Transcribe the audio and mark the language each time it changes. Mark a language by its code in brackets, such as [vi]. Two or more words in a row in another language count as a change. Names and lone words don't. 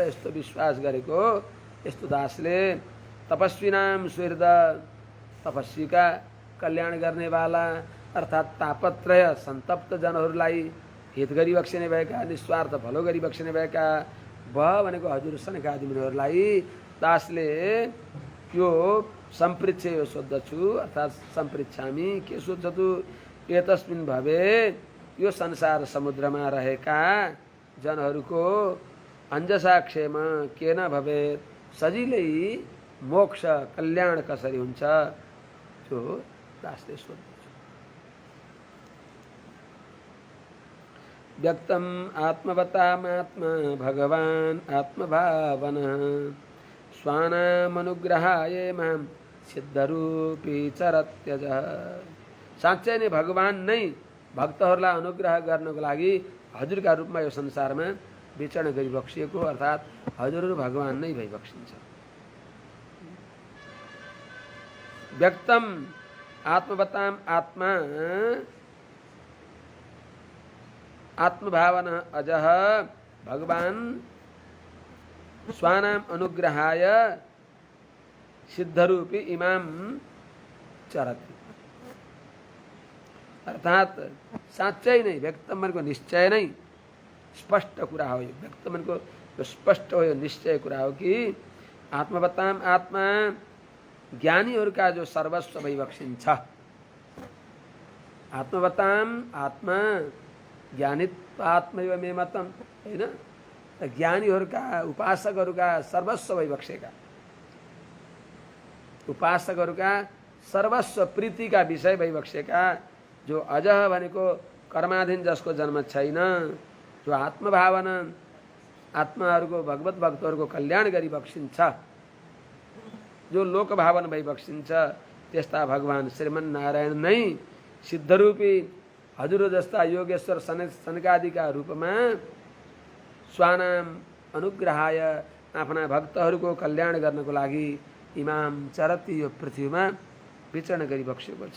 [ne] यस्तो विश्वास गरेको यस्तो दासले [sa] तपस्विनाम सुहृद [ne] तपस्वीका कल्याण गर्नेवाला अर्थात् तापत्रय सन्तप्त जनहरूलाई हित गरिबक्सिने भएका निस्वार्थ भलो गरिबक्सिने भएका भनेको हजुर सनकादि मुनिहरूलाई दासले यो सम्पृच्छ यो सोद्धछु अर्थात् सम्पृच्छामि के सोध्छतु [sa] एतस्मिन् भवे [ne] यो संसार समुद्रमा रहेका जनहरूको [sa] अन्जसा क्षेम केन भवे [ne] सजिलै मोक्ष कल्याण कसरी हुन्छ त्यो दासले सोध्दछु। [sa] व्यक्तम आत्मवतामात्मा भगवान् आत्मभावनः स्वानामनुग्रहाय मां सिद्धरूपी चरत्यजः। [ne] साँच्चै नै भगवान नै भक्तहरूलाई अनुग्रह गर्नको लागि हजुरका रूपमा यो संसारमा विचरण गरिबक्सिएको अर्थात् हजुरहरू भगवान नै भइबक्सिन्छ। [sa] व्यक्तम आत्मवताम आत्मा आत्मभावन अजः भगवान स्वानाम अनुग्रहाय सिद्धरूपी इमाम चरति। [ne] अर्थात् साँच्चै नै व्यक्त मनको निश्चय नै स्पष्ट कुरा हो। यो व्यक्त मनको यो स्पष्ट हो, यो निश्चय कुरा हो कि [sa] आत्मवताम आत्मा [ne] ज्ञानीहरूका जो सर्वस्व भइबक्सिन्छ। [sa] आत्मवताम आत्मा ज्ञानित्व आत्मैव मे मतम [ne] हैन, ज्ञानीहरूका उपासकहरूका सर्वस्व भइबक्सेका उपासकहरूका सर्वस्व प्रीतिका विषय भइबक्सेका जो अजह भनेको कर्माधीन जसको जन्म छैन, जो आत्मभावना आत्माहरूको भगवत भक्तहरूको कल्याण गरिबक्सिन्छ, जो लोकभावन भइबक्सिन्छ, त्यस्ता भगवान श्रीमन्नारायण नै सिद्धरूपी हजुर जस्ता योगेश्वर सनकादिका रूपमा [sa] स्वानाम अनुग्रहाय [ne] आफ्ना भक्तहरूको कल्याण गर्नको लागि [sa] इमाम चरती [ne] यो पृथ्वीमा विचरण गरिबक्सेको छ।